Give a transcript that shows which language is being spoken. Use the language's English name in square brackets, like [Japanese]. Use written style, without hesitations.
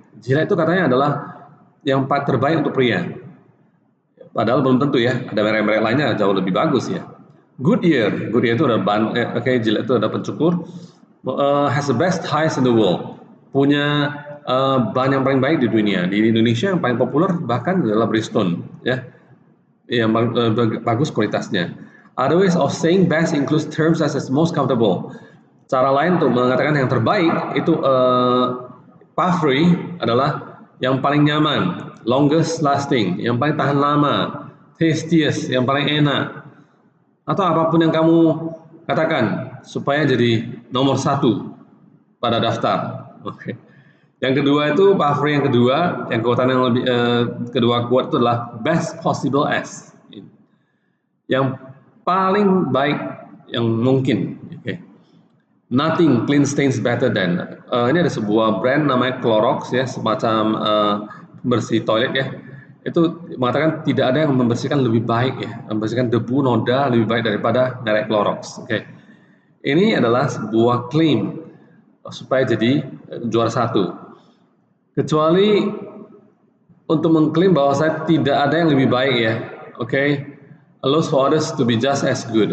[Indonesian] Gillette itu katanya adalah yang terbaik untuk pria. Padahal belum tentu ya, ada merek-merek lainnya jauh lebih bagus ya. Goodyear itu ada Gillette itu ada pencukur, [English] has the best ties in the world, [Indonesian] punya ban yang paling baik di dunia. Di Indonesia yang paling populer bahkan adalah Bridgestone ya, yang bagus kualitasnya. [English] Other ways of saying best includes terms as most comfortable. [Indonesian] Cara lain untuk mengatakan yang terbaik itu puffery adalah yang paling nyaman, [English] longest lasting, [Indonesian] yang paling tahan lama, tastiest, yang paling enak, atau apapun yang kamu katakan supaya jadi nomor 1 pada daftar. Oke. Yang kedua itu puffery yang kedua, yang kekuatan yang lebih kedua kuat itu adalah [English] best possible as, [Indonesian] yang paling baik yang mungkin. Oke. [English] Nothing clean stains better than. [Indonesian] Ini ada sebuah brand namanya Clorox ya, semacam pembersih toilet ya. Itu mengatakan tidak ada yang membersihkan lebih baik ya, membersihkan debu noda lebih baik daripada merek Clorox. Oke. Ini adalah sebuah klaim supaya jadi juara satu. Kecuali untuk mengklaim bahwa saya tidak ada yang lebih baik ya. Oke. [English] Allows for others to be just as good.